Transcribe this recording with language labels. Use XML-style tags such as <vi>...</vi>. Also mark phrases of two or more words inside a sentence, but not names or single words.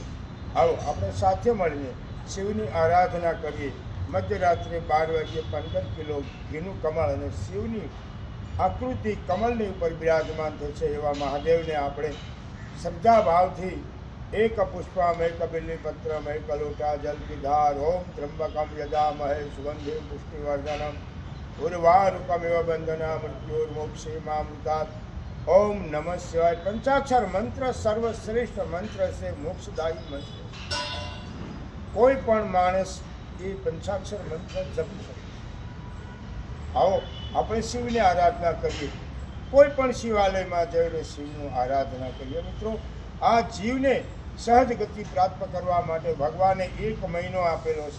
<gu>આવો આપણે સાથે મળીને શિવની આરાધના કરીએ. મધ્યરાત્રે 12 વાગ્યે 15 કિલો ઘીનું કમળ અને શિવની આકૃતિ કમળની ઉપર બિરાજમાન થશે એવા મહાદેવને આપણે શ્રદ્ધા ભાવથી એક પુષ્પમ, એક બિલ્લીપત્રમ, એક લોટા જલ</gu> <hi>की धार,</hi> <sa>ओम त्र्यंबकम यजामहे सुगंधिं पुष्टिवर्धनम उर्वारुकमिव बंधना मृत्युर्मोक्षेमामृतात्. ओम नमः शिवाय</sa> <gu>पंचाक्षर मंत्र સર્વશ્રેષ્ઠ મંત્ર છે, મોક્ષદાયી મંત્ર. કોઈ પણ માણસ એ પંચાક્ષર મંત્ર જપી શકે. આવો આપણે શિવની આરાધના કરીએ. કોઈ પણ શિવાલયમાં જઈને શિવનું આરાધના કરીએ. મિત્રો, આ જીવને સહજ ગતિ પ્રાપ્ત કરવા માટે ભગવાને 1 મહિનો આપેલો છે.</gu>